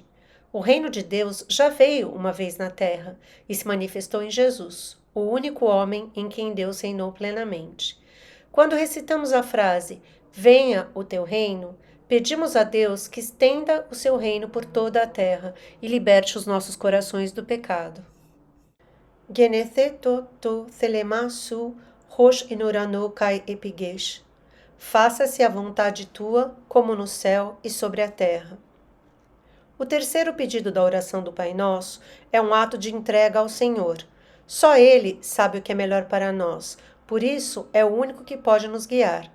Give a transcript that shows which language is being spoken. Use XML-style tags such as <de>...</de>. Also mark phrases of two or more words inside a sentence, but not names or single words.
<pt>O reino de Deus já veio uma vez na terra e se manifestou em Jesus, o único homem em quem Deus reinou plenamente. Quando recitamos a frase, venha o teu reino, pedimos a Deus que estenda o seu reino por toda a terra e liberte os nossos corações do pecado.</pt> <el>Γενηθήτω τὸ θέλημά σου ὡς ἐν οὐρανῷ καὶ ἐπὶ γῆς.</el> <pt>Faça-se a vontade tua, como no céu e sobre a terra. O terceiro pedido da oração do Pai Nosso é um ato de entrega ao Senhor. Só Ele sabe o que é melhor para nós, por isso é o único que pode nos guiar.</pt>